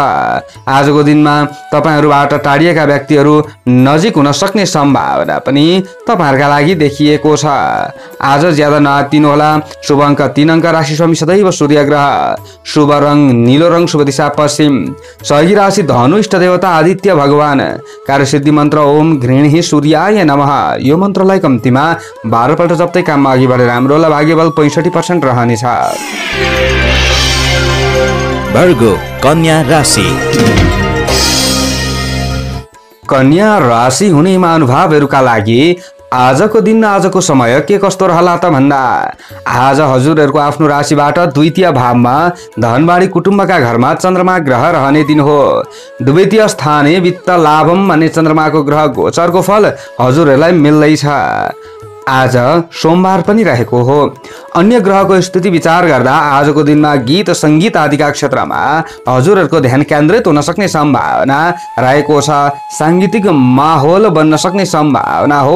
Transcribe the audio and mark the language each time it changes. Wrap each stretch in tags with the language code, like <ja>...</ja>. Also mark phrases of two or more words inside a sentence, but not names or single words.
<ne>आजको दिनमा तपाईँहरूबाट टाढिएका व्यक्तिहरू नजिक हुन सक्ने सम्भावना पनि तपाईँहरूका लागि देखिएको छ। आज ज्यादा नआत्तिनु होला। शुभ अङ्क 3 अङ्क। राशि स्वामी सदैव सूर्य ग्रह। शुभ रङ नीलो रङ। शुभ दिशा पश्चिम। सहयोगी राशि धनु। इष्ट देवता आदित्य भगवान। कार्यसिद्धि मन्त्र</ne> <sa>ओम घृणी सूर्याय नमः।</sa> <ne>यो मन्त्रलाई कम्तीमा 12 पल्ट जप्दै काममा अघि बढेर राम्रो होला। भाग्यबल 65% रहनेछ। वर्गो कन्या राशि। कन्या राशि हुने महानुभावहरूका लागि आजको दिन आजको समय के कस्तो रहला त भन्दा आज हजुरहरूको आफ्नो राशिबाट द्वितीय भावमा धनबाडी कुटुम्बका घरमा चन्द्रमा ग्रह रहने दिन हो।</ne> <sa>द्वितीय स्थाने वित्त लाभम</sa> <ne>भन्ने चन्द्रमाको ग्रह गोचरको फल हजुरहरूलाई मिल्दैछ। आज सोमबार पनि रहेको हो। अन्य ग्रहको स्थिति विचार गर्दा आजको दिनमा गीत सङ्गीत आदिका क्षेत्रमा हजुरहरूको ध्यान केन्द्रित हुन सक्ने सम्भावना रहेको छ। साङ्गीतिक माहौल बन्न सक्ने सम्भावना हो।</ne>